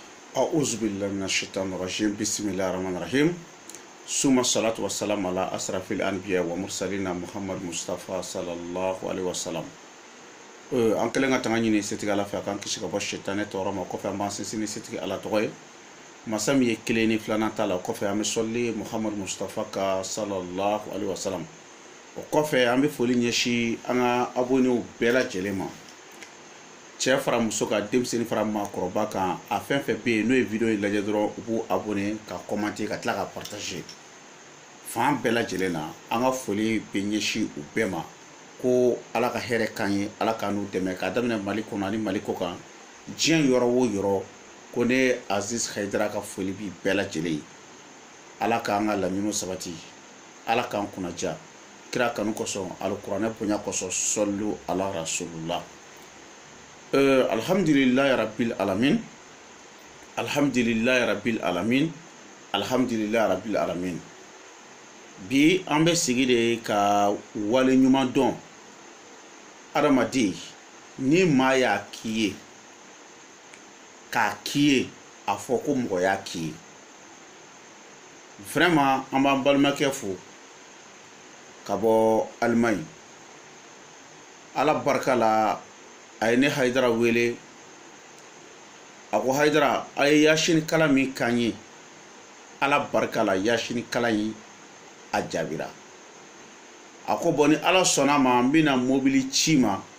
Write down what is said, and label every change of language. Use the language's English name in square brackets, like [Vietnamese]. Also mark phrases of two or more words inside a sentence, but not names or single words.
[Arabic] أعوذ بالله من الشيطان الرجيم بسم الله الرحمن الرحيم ثم الصلاة والسلام على أشرف الأنبياء ومرسلين محمد مصطفى صلى الله عليه وسلم [Bambara] an kelen ka tanga ɲini setigi ala fɛ a kan kisi ka bɔ shetane tɔɔrɔ ma kɔfɛ an b'an sinsin setigi ala tɔgɔ ye masa min ye kelen ni filanan ta la kɔfɛ an bɛ sɔli muhammad mustafa ka [Arabic] صلى الله عليه وسلم [Bambara] o kɔfɛ an bɛ foli ɲɛsin an ka abonnew bɛɛ lajɛlen ma cɛ fara muso ka denmisɛnnin fara maakɔrɔba kan a fɛn fɛn bɛ yen n'o ye video in lajɛ dɔrɔn u b'u abonné ka commenter ka tila ka partager fan bɛɛ lajɛlen na an ka foli bɛ ɲɛsin u bɛɛ ma ko ala ka hɛrɛ kan ye ala ka n'u dɛmɛ ka daminɛ mali kɔnɔ ani mali kɔ kan diɲɛ yɔrɔ o yɔrɔ ko ne Aziz Haidara ka foli bi bɛɛ lajɛlen ye ala k'an ka laɲiniw sabati ala k'an kunnaja kira kanu kosɔn alikuranɛ bonya kosɔn sɔlu ala rasulullah [Arabic] الحمد لله رب العالمين الحمد لله رب العالمين الحمد لله رب العالمين [Bambara] bi an bɛ sigi de ka wale ɲuman dɔn adamaden ni maa y'a k'i ye k'a k'i ye a fɔ ko mɔgɔ y'a k'i ye vraiment an b'an balimakɛ fo ka bɔ Allemagne ala barika la a ye ne Haidara wele a ko Haidara a ye yasini kala min k'an ye ala barika la yasini kala in a jaabira a ko bon ni ala sɔnna ma n bɛna mobili ci ma